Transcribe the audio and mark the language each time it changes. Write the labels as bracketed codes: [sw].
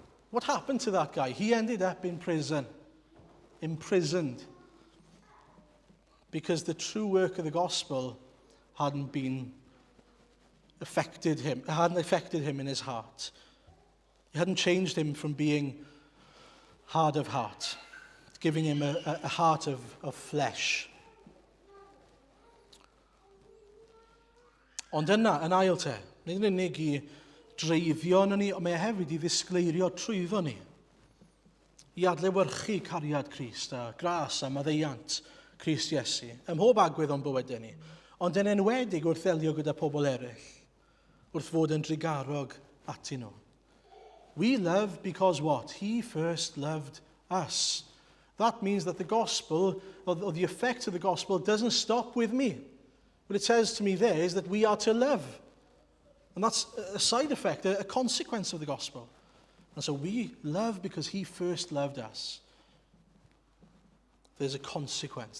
[en] What happened to that guy? He ended up in prison, imprisoned, because the true work of the gospel hadn't affected him in his heart. It hadn't changed him from being hard of heart, giving him a heart of flesh. [cy] Ond yna, yn ail te, nid yn unig i dreiddio yn ni, ond mae hefyd i ddisgleirio trwyddo ni. I adlewyrchu cariad Crist a gras a maddeiant Crist Iesu, ym mhob agwedd o'n bywydau ni, ond yn enwedig wrth ddelio gyda pobl eraill, wrth fod yn drigarog atyn nhw. [en] We love because what? He first loved us. That means that the gospel, or the effect of the gospel, doesn't stop with me. What it says to me there is that we are to love. And that's a side effect, a consequence of the gospel. And so we love because he first loved us. There's a consequence.